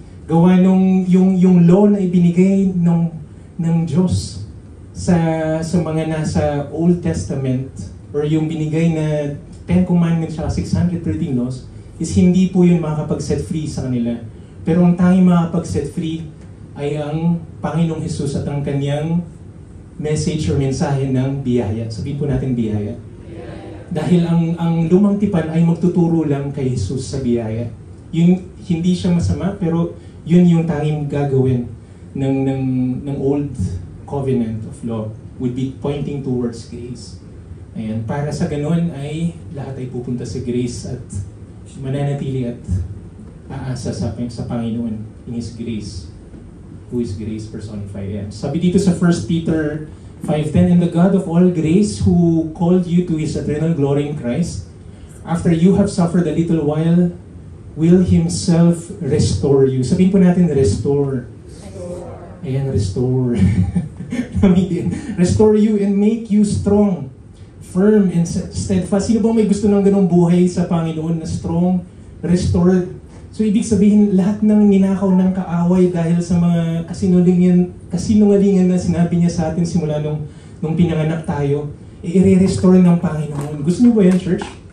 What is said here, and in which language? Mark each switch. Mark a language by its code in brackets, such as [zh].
[tl] Gawa yung law na ibinigay ng Diyos sa mga nasa Old Testament or yung binigay na 10 Commandments at 613 laws is hindi po yun makakapag-set free sa kanila. Pero ang tanging makakapag-set free ay ang Panginoong Jesus at ang kanyang message or mensahe ng biyaya. Sabihin po natin biyaya. Dahil ang lumang tipan ay magtuturo lang kay Jesus sa biyaya. Yun, hindi siya masama, pero yun yung tanging gagawin ng Old Covenant of Law [en] would be pointing towards grace. [tl] Ayan, para sa ganun ay lahat ay pupunta sa grace at mananatili at aasa sa Panginoon in His grace, [en] who is grace personified. [tl] Ayan. Sabi dito sa [en] 1 Peter 5:10, and the God of all grace who called you to His eternal glory in Christ, after you have suffered a little while, will Himself restore you. [tl] Sabihin po natin, restore. Ayan, restore. [en] Restore you and make you strong, firm and steadfast. [tl] Sino ba may gusto ng ganong buhay sa Panginoon na strong, restored? So ibig sabihin, lahat ng ninakaw ng kaaway dahil sa mga kasinungalingan na sinabi niya sa atin simula nung pinanganak tayo, i-restore ng Panginoon. Gusto niyo ba yan, church?